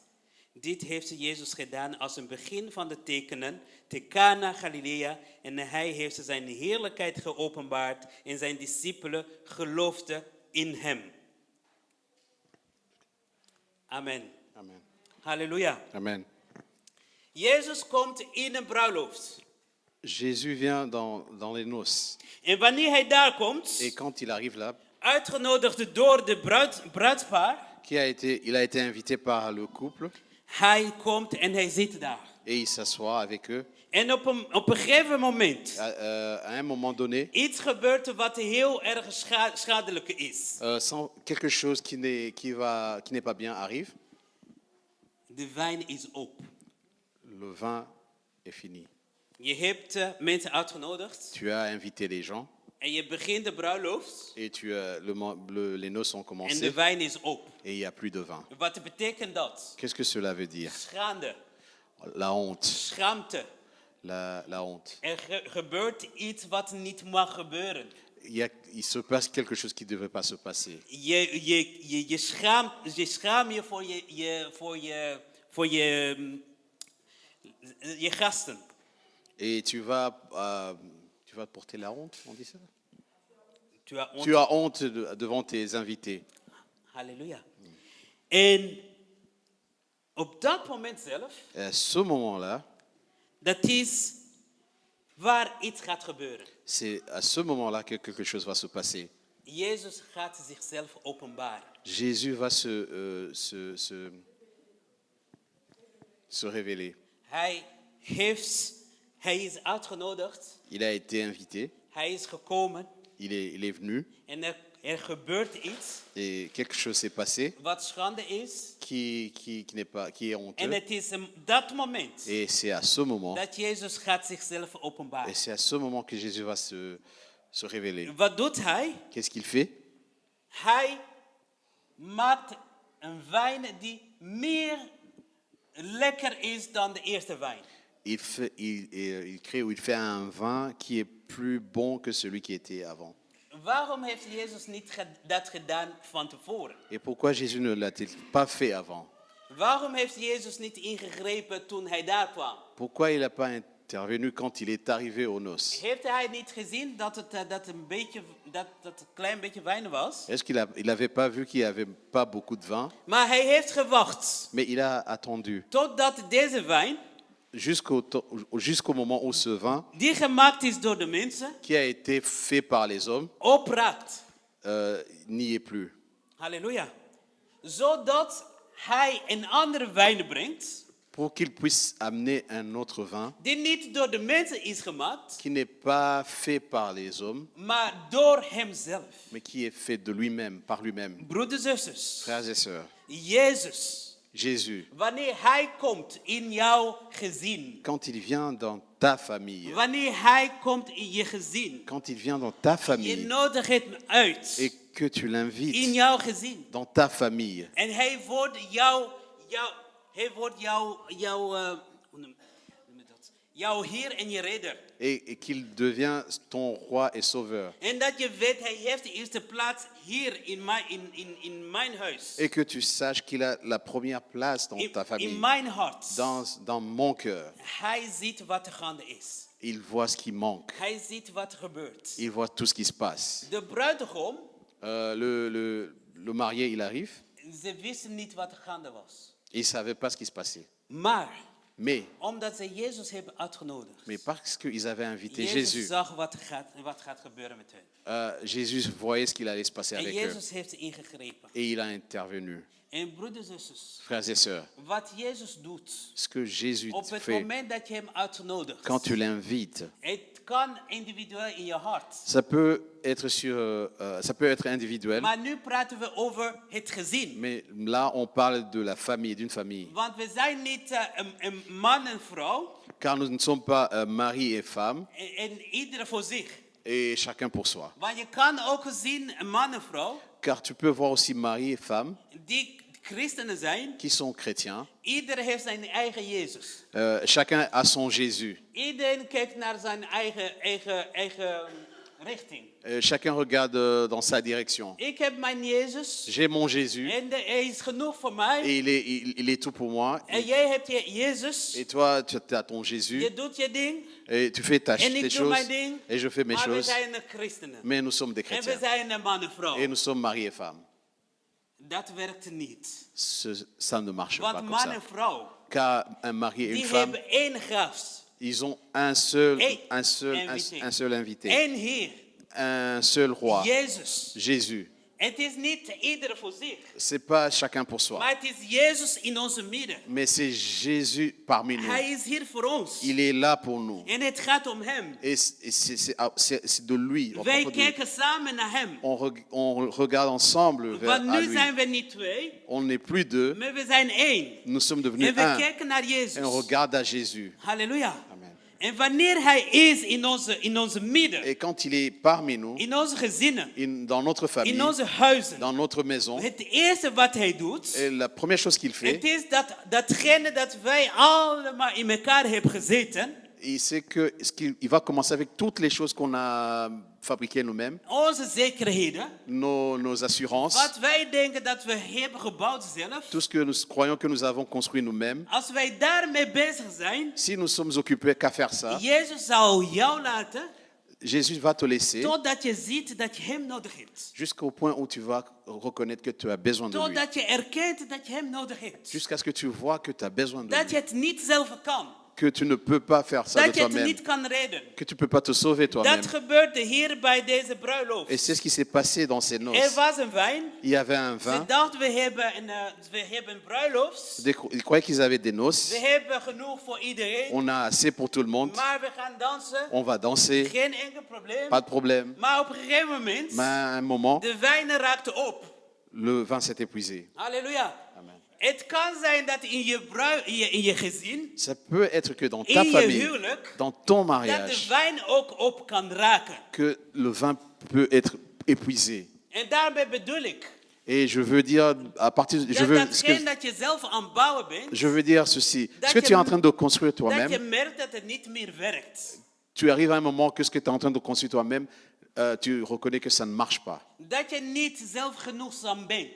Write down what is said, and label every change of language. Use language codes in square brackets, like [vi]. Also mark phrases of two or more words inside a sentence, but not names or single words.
[nl] Dit heeft Jezus gedaan als een begin van de tekenen te Cana Galilea. En hij heeft zijn heerlijkheid geopenbaard en zijn discipelen geloofden in hem. Amen. Amen. Halleluja. Amen. Jezus komt in een bruiloft. [fr] Jésus vient dans les noces. [nl] En wanneer hij daar komt, [fr] Et quand il arrive là, [nl] uitgenodigd door de bruidspaar, [fr] il a été invité par le couple, [nl] hij komt en hij zit daar. [fr] et il s'assoit avec eux. [nl] En op een gegeven moment, [fr] À un moment donné, [nl] iets gebeurt er wat heel erg schadelijk is. [fr] sans quelque chose qui n'est pas bien arrive, [nl] De wijn is op. [fr] le vin est fini. [nl] Je hebt mensen uitgenodigd [fr] Tu as invité les gens [nl] en je begint de bruiloft [fr] et les noces ont [nl] en de [fr] commencé [nl] wijn is op. [fr] et il n'y a plus de vin. [nl] Wat betekent dat? [fr] Qu'est-ce que cela veut dire? [nl] Schande, [fr] La honte. [nl] schaamte. [fr] La honte. [nl] Er gebeurt iets wat niet mag gebeuren. [fr] Il se passe quelque chose qui ne devrait pas se passer. [nl] Je schaamt je voor je gasten. [fr] Et tu vas porter la honte, on dit ça? Tu as honte. Tu as honte devant tes invités. [nl] Halleluja. En op dat moment zelf, [fr] Et à ce moment-là, [nl] dat is waar iets gaat gebeuren. [fr] c'est à ce moment-là que quelque chose va se passer. [nl] Jezus gaat zichzelf openbaren. [fr] Jésus va se révéler. [nl] Hij heeft Hij is uitgenodigd. [fr] Il a été invité, [nl] Hij is gekomen. [fr] il est venu [nl] En er gebeurt iets [fr] et quelque chose s'est passé [nl] wat schande is. [fr] qui est [nl] En [fr] honteux. [nl] het is dat moment [fr] Et c'est à ce moment, [nl] dat Jezus gaat zichzelf [fr] et [nl] openbaren. [fr] c'est à ce moment que Jésus va se révéler. [nl] Wat doet hij? [fr] Qu'est-ce qu'il fait? [nl] Hij maakt een wijn die meer lekker is dan de eerste wijn. [fr] Il crée ou il fait un vin qui est plus bon que celui qui était avant. [nl] Waarom heeft Jezus niet dat gedaan van tevoren? [fr] Et pourquoi Jésus ne l'a-t-il pas fait avant? [nl] Waarom heeft Jezus niet ingegrepen toen hij daar kwam? [fr] Pourquoi il n'a pas intervenu quand il est arrivé aux noces? [nl] Heeft hij niet gezien dat het een klein beetje wijn was? [fr] Est-ce qu'il n'avait pas vu qu'il n'y avait pas beaucoup de vin? [nl] Maar hij heeft gewacht [fr] Mais il a attendu [nl] totdat deze wijn, [fr] jusqu'au moment où ce vin, [nl] die gemaakt is door de mensen, [fr] qui a été fait par les hommes, [nl] opraakt. [fr] n'y est plus. [nl] Halleluja. Zodat hij een andere wijn brengt, [fr] Pour qu'il puisse amener un autre vin [nl] die niet door de mensen is gemaakt, [fr] qui n'est pas fait par les hommes, [nl] maar door hemzelf. [fr] mais qui est fait de lui-même, par lui-même. [nl] Broeders en zusters, [fr] Frères et sœurs, [nl] Jezus, [fr] Jésus, [nl] wanneer hij komt in jouw gezin, [fr] quand il vient dans ta famille, [nl] wanneer hij komt in je gezin, [fr] quand il vient dans ta [nl] je [fr] famille [nl] nodigt hem uit [fr] et que tu [nl] in [fr] l'invites [nl] jouw gezin. [fr] dans ta famille, [nl] En hij wordt jouw Heer en je redder. [fr] et qu'il devient ton roi et sauveur, [nl] En dat je weet, hij heeft de eerste plaats hier in mijn huis. [fr] et que tu saches qu'il a la première place dans ta [nl] In [fr] famille, [nl] mijn hart. [fr] dans mon cœur. [nl] Hij ziet wat er gaande is. [fr] Il voit ce qui manque, [nl] Hij ziet wat er gebeurt. [fr] il voit tout ce qui se passe. [nl] De bruidegom, [fr] Le marié, il arrive, [nl] ze wisten niet wat er gaande was. [fr] il ne savait pas ce qui se passait. [nl] Maar, [fr] Mais [nl] omdat ze Jezus hebben uitgenodigd. [fr] parce qu'ils avaient invité [nl] Jezus [fr] Jésus, [nl] zag wat gaat gebeuren met hen. [fr] Jésus voyait ce qu'il allait se passer [nl] En [fr] avec eux. [nl] Jezus heeft ingegrepen. [fr] Et il a intervenu. [nl] En broeders en zusters, [fr] Frères et sœurs, [nl] wat Jezus doet, [fr] ce que Jésus [nl] op het [fr] fait [nl] moment dat je hem uitnodigt, [fr] quand tu l'invites, [nl] het kan individueel in je hart. [fr] ça peut être individuel, [nl] Maar nu praten we over het gezin. [fr] mais là on parle de la famille, d'une famille. [nl] Want we zijn niet een man en vrouw [fr] Car nous ne sommes pas mari et femme, [nl] en ieder voor zich. [fr] et chacun pour soi. [nl] Want je kan ook zien een man en vrouw [fr] Car tu peux voir aussi mari et femme [nl] die christenen zijn. [fr] qui sont chrétiens. [nl] Ieder heeft zijn eigen Jezus. [fr] Chacun a son Jésus. [nl] Iedereen kijkt naar zijn eigen richting. [fr] Chacun regarde dans sa direction. [nl] Ik heb mijn Jezus [fr] J'ai mon Jésus [nl] en hij is genoeg voor mij. [fr] et il est tout pour moi. [nl] En jij hebt je Jezus. [fr] Et toi, tu as ton Jésus [nl] Je doet je ding. [fr] et tu fais [nl] En [fr] tes [nl] ik doe [fr] choses [nl] mijn ding. [fr] et je fais mes [nl] Maar we [fr] choses. [nl] zijn christenen. [fr] Mais nous sommes des [nl] En we [fr] chrétiens [nl] zijn een man en vrouw. [fr] et nous sommes mari et femme. [nl] Dat werkt niet. [fr] Ça ne marche pas [nl] Want [fr] comme [nl] man [fr] ça. [nl] en vrouw, [fr] Car un mari et une [nl] die [fr] femme, [nl] hebben één gast. [fr] ils ont un seul Invité. invité, [nl] Één Heer. [fr] un seul roi, [nl] Jezus. [fr] Jésus. [nl] Het is niet ieder voor zich. [fr] C'est pas chacun pour soi, [nl] Maar het is Jezus in onze midden. [fr] mais c'est Jésus parmi nous. [nl] Hij is hier voor ons. [fr] Il est là pour nous. [nl] En het gaat om hem. [fr] Et c'est de lui. à [nl] Wij [fr] propos de lui. [nl] kijken samen naar hem. [fr] On regarde ensemble vers [nl] Want [fr] à [nl] nu [fr] lui. [nl] zijn we niet twee, [fr] On n'est plus deux, [nl] maar we zijn één. [fr] nous sommes devenus [nl] En we [fr] un. [nl] kijken naar [fr] Et [nl] Jezus. [fr] on regarde à Jésus. [nl] Halleluja. Amen. En wanneer hij is in onze midden, [fr] Et quand il est parmi nous, [nl] in onze gezinnen, [fr] dans notre [nl] in [fr] famille, [nl] onze huizen, [fr] dans notre maison, [nl] het eerste wat hij doet, [fr] et la première chose qu'il [nl] het [fr] fait, [nl] is datgene dat wij allemaal in elkaar hebben gezeten, [fr] c'est qu'il va commencer avec toutes les choses qu'on a fabriquées nous-mêmes, [nl] onze zekerheden, [fr] nos assurances, [nl] wat wij denken dat we hebben gebouwd zelf. [fr] tout ce que nous croyons que nous avons construit nous-mêmes. [nl] Als wij daarmee bezig zijn, [fr] Si nous sommes occupés qu'à faire ça, [nl] Jezus zal jou laten, [fr] Jésus va te laisser [nl] totdat je ziet dat je hem nodig hebt. [fr] jusqu'au point où tu vas reconnaître que tu as besoin de lui. [nl] Totdat je erkent dat je hem nodig hebt. [fr] Jusqu'à ce que tu vois que tu as besoin de [nl] Dat je [fr] lui. [nl] het niet zelf kan. [fr] que tu ne peux pas faire ça de [nl] Dat je het [fr] toi-même, [nl] niet kan redden. [fr] que tu ne peux pas te sauver toi-même. [nl] Dat gebeurde hier bij deze bruiloft. [fr] Et c'est ce qui s'est passé dans ces [nl] Er [fr] noces. [nl] was een wijn. [fr] Il y avait un [nl] Ze [fr] vin. [nl] dachten, we hebben een bruiloft. [fr] Ils croyaient qu'ils avaient des noces. [nl] We hebben genoeg voor iedereen. [fr] On a assez pour tout le monde. [nl] Maar we gaan dansen. [fr] On va danser. [nl] Geen enkel probleem. [fr] Pas de problème. [nl] Maar op een gegeven moment, [fr] Mais à un moment, [nl] de wijn raakte op. [fr] le vin s'est épuisé. [nl] Halleluja. Amen. Het kan zijn dat in je gezin, [fr] Ça peut être que dans ta [nl] in je [fr] famille, [nl] huwelijk, [fr] dans ton [nl] dat de [fr] mariage, [nl] wijn ook op kan raken. [fr] que le vin peut être épuisé. [nl] En daarbij bedoel ik [fr] Et je veux dire, à partir, [nl] dat datgene dat je zelf aan het bouwen bent, [fr] je veux dire ceci. [nl] Dat [fr] Ce que [nl] je- [fr] tu es en train de construire [nl] dat je [fr] toi-même, [nl] merkt dat het niet meer werkt. [fr] tu arrives à un moment que ce que tu es en train de construire toi-même, tu reconnais que ça ne marche pas. [nl] Dat je niet zelfgenoegzaam bent.